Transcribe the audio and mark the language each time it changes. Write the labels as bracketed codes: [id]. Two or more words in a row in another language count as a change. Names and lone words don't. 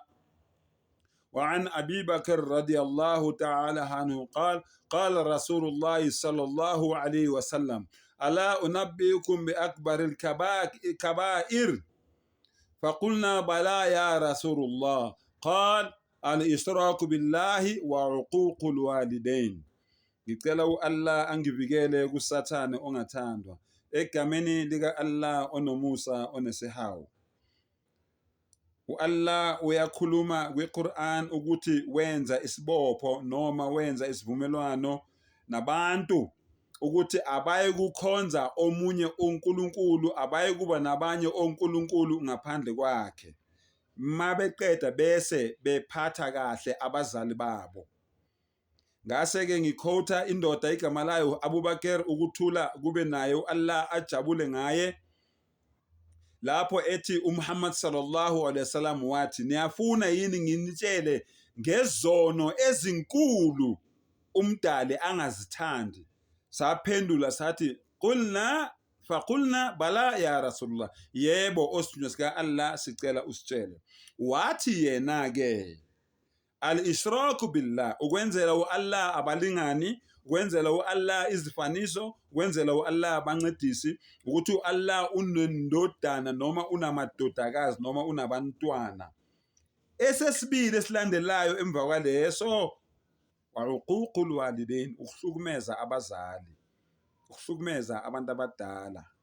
[ar] وعن أبي بكر رضي الله تعالى عنه قال رسول الله صلى الله عليه وسلم: ألا أنبئكم بأكبر الكبائر؟ فقلنا: بلى يا رسول الله. قال: الإشراك بالله وعقوق الوالدين. [zu] Ngicela u-Allah angivikele kusathane ongathandwa, egameni lika-Allah onomusa onesihawu. U-Allah uyakhuluma kwi-Quran ukuthi wenza isibopho noma wenza isivumelwano nabantu ukuthi abaye kukhonza omunye uNkulunkulu, abaye kuba nabanye onkulunkulu ngaphandle kwakhe. Mabeqeda bese bephatha kahle abazali babo. Ngase-ke ngikhotha indoda igama layo Abubakar, ukuthula kube naye, Allah ajabule ngaye, lapho ethi uMuhammad [ar] صلى الله عليه وسلم [zu] wathi, niyafuna yini nginitshele ngezono ezinkulu umdali angazithandi? Saphendula sathi, [ar] فقلنا بلى يا رسول الله, [zu] yebo osithunywa sika Allah, sicela usitshele. Wathi yena-ke, [ar] الإشراك بالله, [zu] ukwenzela u-Allah abalingani, ukwenzela u-Allah izifaniso, ukwenzela u-Allah abancedisi, ukuthi u-Allah unendodana noma unamadodakazi noma unabantwana. Esesibili esilandelayo emva kwaleso, [ar] وعقوق الوالدين, [zu] ukuhlukumeza abazali, ukuhlukumeza abantu abadala.